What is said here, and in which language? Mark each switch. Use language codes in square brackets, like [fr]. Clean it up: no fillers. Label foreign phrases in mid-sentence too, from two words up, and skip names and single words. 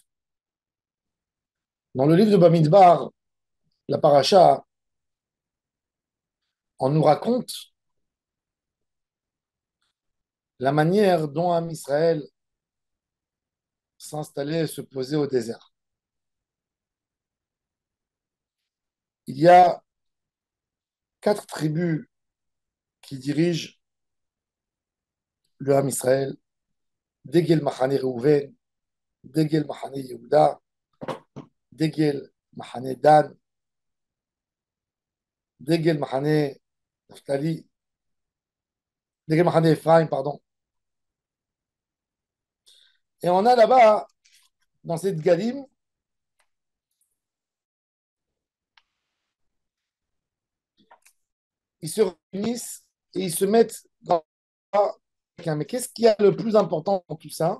[fr] Dans le livre de Bamidbar, la paracha, on nous raconte la manière dont Am Israël s'installait et se posait au désert. Il y a 4 tribus qui dirigent le Am Israël: [he] דגל מחנה ראובן, דגל מחנה יהודה, דגל מחנה דן, דגל מחנה נפתלי, דגל מחנה אפרים, [fr] pardon. Et on a là-bas, dans cette Galim, ils se réunissent et ils se mettent dans. Mais qu'est-ce qui est le plus important dans tout ça?